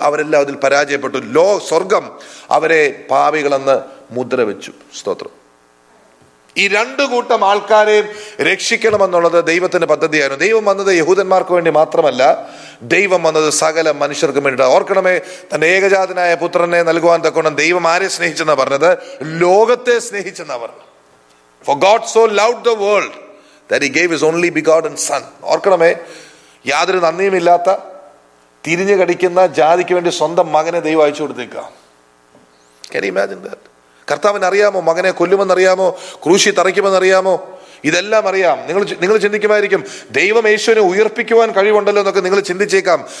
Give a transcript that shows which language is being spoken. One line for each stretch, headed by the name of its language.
Malayalam: അവരെല്ലാം അതിൽ പരാജയപ്പെട്ടു. സ്വർഗം അവരെ പാപികളെന്ന് മുദ്ര വെച്ചു. സ്തോത്രം. ഈ രണ്ടു കൂട്ടം ആൾക്കാരെയും രക്ഷിക്കണമെന്നുള്ളത് ദൈവത്തിന്റെ പദ്ധതിയായിരുന്നു. ദൈവം വന്നത് യഹൂദന്മാർക്ക് വേണ്ടി മാത്രമല്ല, ദൈവം വന്നത് സകല മനുഷ്യർക്കും വേണ്ടിയിട്ട്. ഓർക്കണമേ, തന്റെ ഏകജാതനായ പുത്രനെ നൽകുവാൻ തക്കോണം ദൈവം ആരെ സ്നേഹിച്ചെന്നാ പറഞ്ഞത്? ലോകത്തെ സ്നേഹിച്ചെന്നാ പറഞ്ഞത്.
English: For God so loved the world that he gave his only begotten son.
Malayalam: ഓർക്കണമേ, യാതൊരു നന്ദിയുമില്ലാത്ത, തിരിഞ്ഞു കടിക്കുന്ന ജാതിക്ക് വേണ്ടി സ്വന്തം മകനെ ദൈവം അയച്ചു കൊടുത്തേക്കുക.
English: Can you imagine that?
Malayalam: കർത്താവിന് അറിയാമോ മകനെ കൊല്ലുമെന്നറിയാമോ, ക്രൂശി തറയ്ക്കുമെന്നറിയാമോ? ഇതെല്ലാം അറിയാം. നിങ്ങൾ ചിന്തിക്കുമായിരിക്കും, ദൈവം യേശുവിനെ ഉയർപ്പിക്കുവാൻ കഴിവുണ്ടല്ലോ എന്നൊക്കെ നിങ്ങൾ ചിന്തിച്ചേക്കാം.